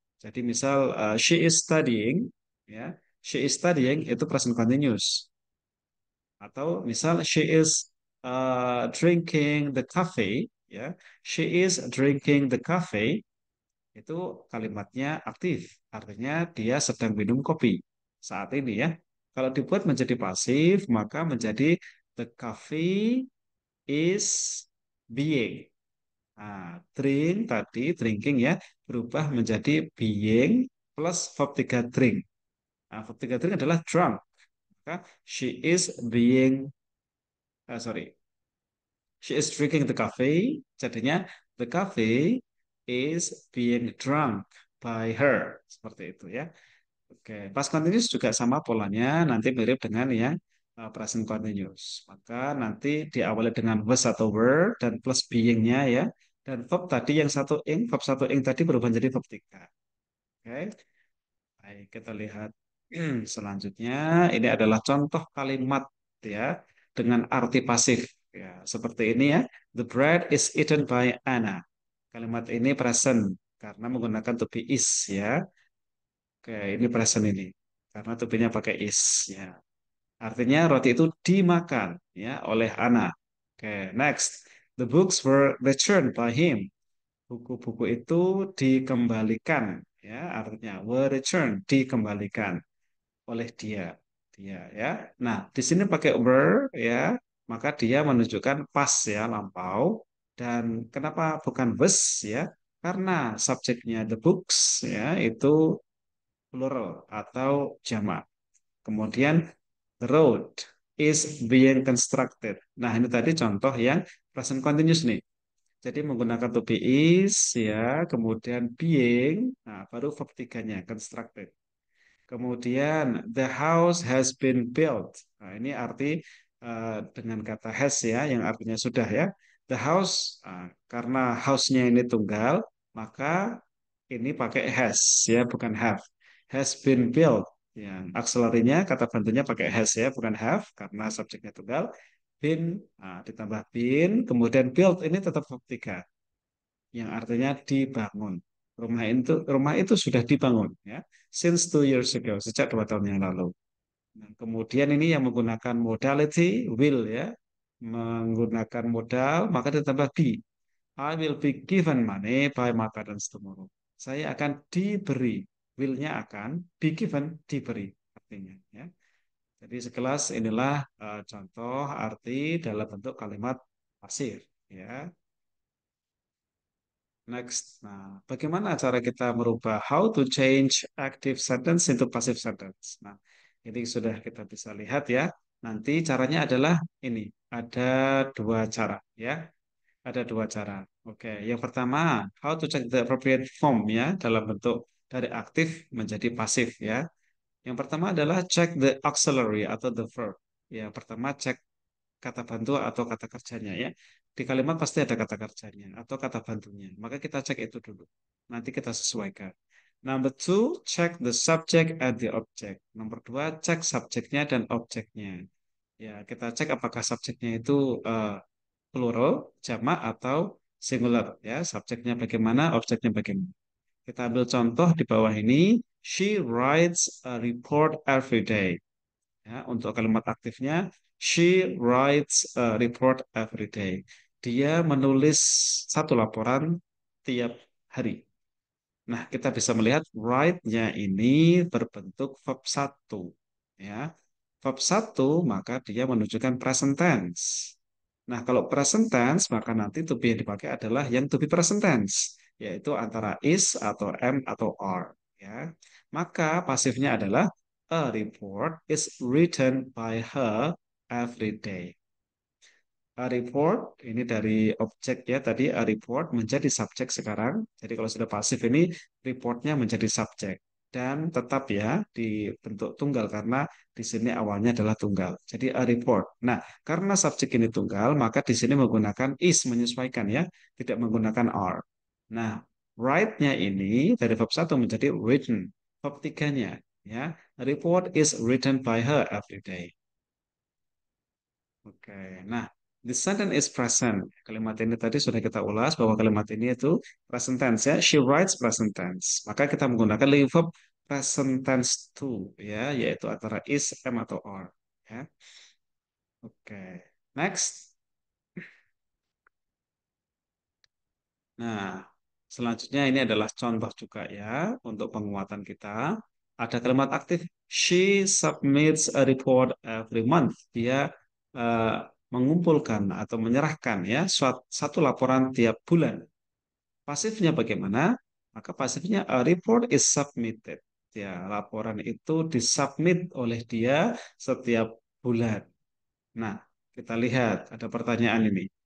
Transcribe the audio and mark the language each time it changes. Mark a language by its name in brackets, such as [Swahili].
[Indonesian] Jadi misal [English] she is studying ya. She is studying itu present continuous. [Indonesian] Atau misal [English] she is drinking the coffee ya. She is drinking the coffee [Indonesian] itu kalimatnya aktif. Artinya dia sedang minum kopi saat ini ya. Kalau dibuat menjadi pasif maka menjadi [English] the coffee is being. [Indonesian] Nah, drink tadi drinking ya berubah menjadi being plus verb 3 drink. Nah, verb 3 drink adalah drunk. [English] Maka she is being sorry. She is drinking the coffee. Jadinya the coffee is being drunk by her. [Indonesian] Seperti itu ya. Oke, past continuous juga sama polanya, nanti mirip dengan yang present continuous. Maka nanti diawali dengan was atau were dan plus being-nya ya. Dan verb tadi yang satu ing, verb satu ing tadi berubah menjadi verb 3. Oke, baik kita lihat selanjutnya. Ini adalah contoh kalimat ya dengan arti pasif. Ya, seperti ini ya. [English] The bread is eaten by Anna. [Indonesian] Kalimat ini present karena menggunakan to be is ya. Oke, ini present ini. Karena to be-nya pakai is ya. Artinya roti itu dimakan ya oleh Ana. Oke, [English] Oke, next. The books were returned by him. [Indonesian] Buku-buku itu dikembalikan, ya, artinya [English] were returned, [Indonesian] dikembalikan oleh dia. Dia, ya. Nah, di sini pakai were, ya, maka dia menunjukkan past, ya, lampau. Dan kenapa bukan was, ya? Karena subjeknya [English] the books, [Indonesian] ya, itu plural atau jamak. [English] Kemudian the road is being constructed. [Indonesian] Nah, ini tadi contoh yang present continuous nih. Jadi menggunakan to be is, ya, kemudian being, nah baru verb tiganya constructed. [English] Kemudian the house has been built. [Indonesian] Nah, ini arti dengan kata has, ya, yang artinya sudah, ya. The house, karena house-nya ini tunggal, maka ini pakai has, ya, bukan have. [English] Has been built. [Indonesian] Yang akselarinya kata bantunya pakai has, ya, bukan have karena subjeknya tunggal. Been, ditambah been, kemudian built ini tetap verb tiga yang artinya dibangun. Rumah itu sudah dibangun, ya, [English] since 2 years ago, [Indonesian] sejak 2 tahun yang lalu. Nah, kemudian ini yang menggunakan modality will, ya, menggunakan modal maka ditambah be. [English] I will be given money by my parents tomorrow. [Indonesian] Saya akan diberi, will-nya akan, [English] be given [Indonesian] diberi artinya, ya. Jadi sekelas inilah contoh arti dalam bentuk kalimat pasif, ya. Next. Nah, bagaimana cara kita merubah [English] how to change active sentence into passive sentence? [Indonesian] Nah, ini sudah kita bisa lihat, ya. Nanti caranya adalah ini. Ada dua cara, ya. Ada dua cara. Oke, yang pertama, [English] how to check the appropriate form, [Indonesian] ya, dalam bentuk dari aktif menjadi pasif, ya. Yang pertama adalah [English] check the auxiliary [Indonesian] atau the verb. Ya, pertama cek kata bantu atau kata kerjanya, ya. Di kalimat pasti ada kata kerjanya atau kata bantunya. Maka kita cek itu dulu. Nanti kita sesuaikan. [English] Number two, check the subject and the object. [Indonesian] Nomor dua, cek subjeknya dan objeknya. Ya, kita cek apakah subjeknya itu plural, jamak atau singular. Ya, subjeknya bagaimana, objeknya bagaimana. Kita ambil contoh di bawah ini. [English] She writes a report every day. [Indonesian] Ya, untuk kalimat aktifnya, [English] she writes a report every day. [Indonesian] Dia menulis satu laporan tiap hari. Nah, kita bisa melihat write-nya ini berbentuk verb satu. Ya. Verb satu, maka dia menunjukkan present tense. Nah, kalau present tense, maka nanti to be yang dipakai adalah yang to be present tense, yaitu antara is atau am atau are. Ya. Maka pasifnya adalah [English] a report is written by her every day. [Indonesian] A report ini dari objek, ya, tadi a report menjadi subjek sekarang. Jadi kalau sudah pasif ini reportnya menjadi subjek dan tetap, ya, di bentuk tunggal karena di sini awalnya adalah tunggal. Jadi [English] a report. [Indonesian] Nah, karena subjek ini tunggal maka di sini menggunakan is menyesuaikan, ya, tidak menggunakan are. Nah, write-nya ini dari verb satu menjadi written. Verb tiganya, ya, [English] a report is written by her every day. Oke, nah, the sentence is present. [Indonesian] Kalimat ini tadi sudah kita ulas bahwa kalimat ini itu present tense, ya. [English] She writes present tense. [Indonesian] Maka kita menggunakan living verb present tense to, ya, yaitu antara is, am atau are. Ya. [English] Oke, next. [Indonesian] Nah, selanjutnya ini adalah contoh juga, ya, untuk penguatan kita. Ada kalimat aktif. [English] She submits a report every month. [Indonesian] Dia eh, mengumpulkan atau menyerahkan, ya, satu laporan tiap bulan. Pasifnya bagaimana? Maka pasifnya [English] a report is submitted. [Indonesian] Ya, laporan itu disubmit oleh dia setiap bulan. Nah, kita lihat ada pertanyaan ini.